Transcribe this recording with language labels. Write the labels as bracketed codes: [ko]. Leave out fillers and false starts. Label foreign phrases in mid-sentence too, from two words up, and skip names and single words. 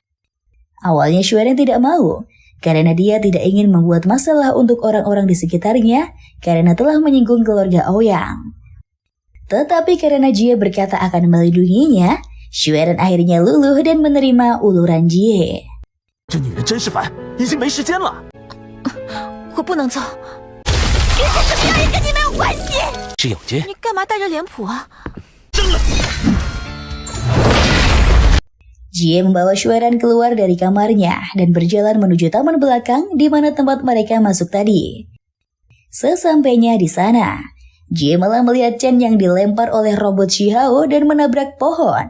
[id] Awalnya Xueren tidak mau, karena dia tidak ingin membuat masalah untuk orang-orang di sekitarnya karena telah menyinggung keluarga Aoyang. Tetapi karena Jie berkata akan melindunginya, Xueren akhirnya luluh dan menerima uluran Jie. [zh] 这女人真是烦，已经没时间了。我不能走，这些什么样也跟你没有关系。是有间，你干嘛带着脸谱啊？ [id] Jie membawa Xueren keluar dari kamarnya dan berjalan menuju taman belakang di mana tempat mereka masuk tadi. Sesampainya di sana, Jie malah melihat Chen yang dilempar oleh robot Shihao dan menabrak pohon.